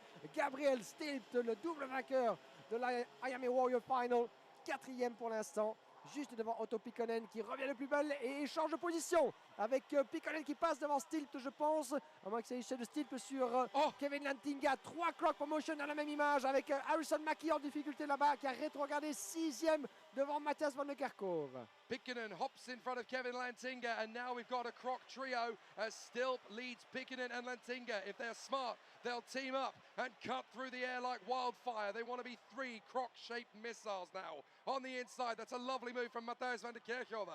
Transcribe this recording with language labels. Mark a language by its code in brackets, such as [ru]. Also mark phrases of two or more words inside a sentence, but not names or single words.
[fr] Gabriel Stilt, le double vainqueur de la IAME Warrior Final, quatrième pour l'instant, juste devant Otto Pikkonen qui revient de plus belle et échange de position avec Pikkonen qui passe devant Stilt, je pense, à moins que ça ait de Stilp sur Oh. Kevin Lantinga. 3 clock promotion dans la même image avec Harrison Mackie en difficulté là-bas qui a rétrogradé 6e devant Matthias van der Kerkhove. [en] Pickenen hops in front of Kevin Lantinga, and now we've got a croc trio as Stilp leads Pickenen and Lantinga. If they're smart, they'll team up and cut through the air like wildfire. They want to be 3 croc-shaped missiles now. On the inside, that's a lovely move from Matthias van der Kerkhove.